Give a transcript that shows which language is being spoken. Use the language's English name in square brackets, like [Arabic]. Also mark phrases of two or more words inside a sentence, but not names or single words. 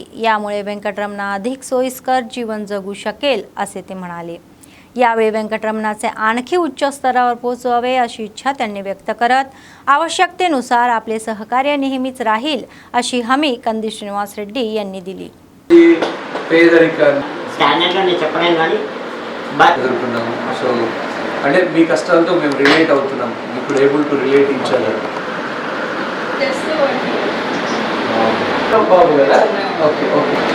[Marathi] यामुळे वेंकटरमणा अधिक सोयीस्कर जीवन जगू शकेल असे ते म्हणाले। यावेळी वेंकटरमणाचे आणखी उच्च स्तरावर पोहोचावे अशी इच्छा त्यांनी व्यक्त करत आवश्यकतेनुसार आपले सहकार्य नेहमीच राहील अशी हमी कंदी श्रीनिवास रेड्डी यांनी दिली। [Telugu] సో అంటే మీ కష్టాలతో మేము రిలేట్ అవుతున్నాం, ఇప్పుడు [English] able to relate each other. [Telugu] బాబు కదా, [English] okay okay